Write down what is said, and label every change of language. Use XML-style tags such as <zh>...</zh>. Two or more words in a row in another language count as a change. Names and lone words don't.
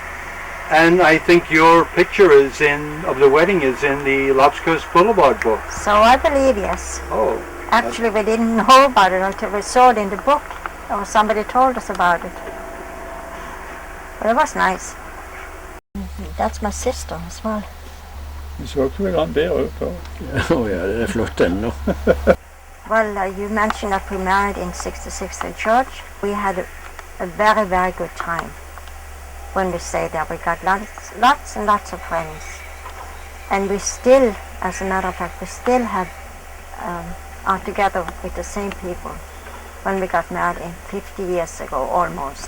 <en>And I think your picture of the wedding is in the Lobs Coast Boulevard book. So I believe, yes. Oh. Actually, we didn't know about it until we saw it in the book, or somebody told us about it. But it was nice. That's my sister as well.</en> <no>Du så ikke vel han bedre ut da? Ja, det er flott ennå.</no> <en>Well, you mentioned that we married in 66th Street Church. We had a very, very good time when we stayed there. We got lots and lots of friends. And we still, as a matter of fact, we still are together with the same people when we got married 50 years ago, almost.</en>